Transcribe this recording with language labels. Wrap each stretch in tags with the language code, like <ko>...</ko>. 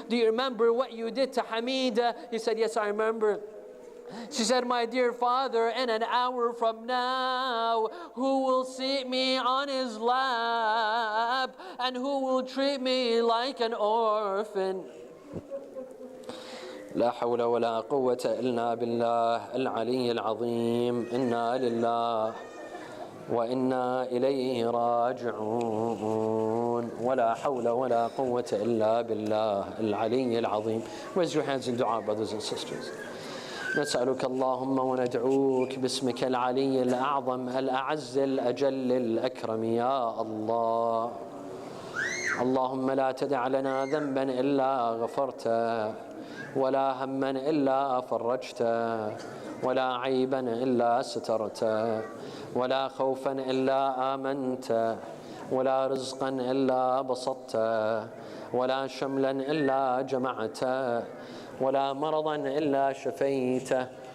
<en>Do you remember what you did to Hamida? He said, yes, I remember. She said, my dear father, in an hour from now, who will seat me on his lap and who will treat me like an orphan?</en> <ar>لا حول ولا قوة إلا بالله العلي العظيم. إنا لله وإنا إليه راجعون. ولا حول ولا قوة إلا بالله العلي العظيم.</ar> <en>Raise your hands in dua, brothers and sisters.</en> <ar>نسألك اللهم وندعوك باسمك العلي الأعظم الأعز الأجل الأكرم يا الله. اللهم لا تدع لنا ذنبا إلا غفرته ولا هما إلا فرجته ولا عيبا إلا سترته ولا خوفا إلا آمنته ولا رزقا إلا بسطته ولا شملا إلا جمعته ولا مرضا إلا شفيته</ar>